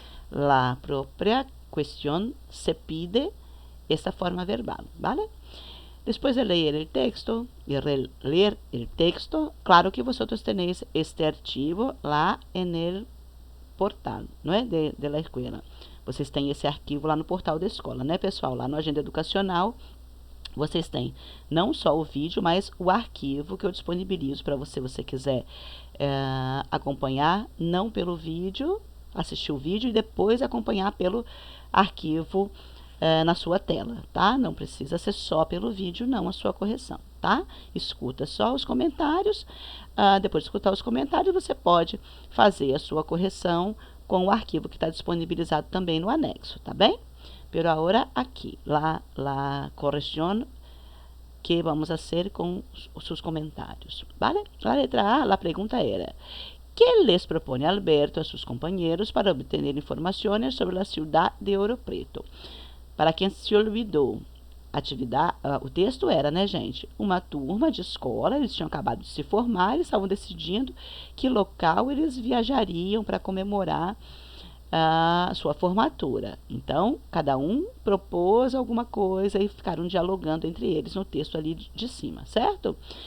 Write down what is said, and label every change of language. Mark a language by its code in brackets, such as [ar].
[es] La propia cuestión se pide esta forma verbal, ¿vale? Después de leer el texto y releer el texto, claro que vosotros tenéis este archivo [pt] lá [es] en el portal, [pt] não é? [es] De la escola. [pt] Vocês têm esse arquivo lá no portal da escola, né, pessoal? Lá no Agenda Educacional, vocês têm não só o vídeo, mas o arquivo que eu disponibilizo para você. Se você quiser acompanhar, não pelo vídeo, assistir o vídeo e depois acompanhar pelo arquivo na sua tela, tá? Não precisa ser só pelo vídeo, não, a sua correção, tá? Escuta só os comentários, depois de escutar os comentários, você pode fazer a sua correção com o arquivo que está disponibilizado também no anexo, tá bem? [es] Pero ahora aquí, la corrección que vamos a hacer con sus comentarios, ¿vale? La letra A, la pregunta era: ¿qué les propone Alberto a sus compañeros para obtener informaciones sobre la ciudad de Ouro Preto? [pt] Para quem se olvidou, o texto era, né, gente? Uma turma de escola, eles tinham acabado de se formar, eles estavam decidindo que local eles viajariam para comemorar a sua formatura. Então, cada um propôs alguma coisa e ficaram dialogando entre eles no texto ali de cima, certo?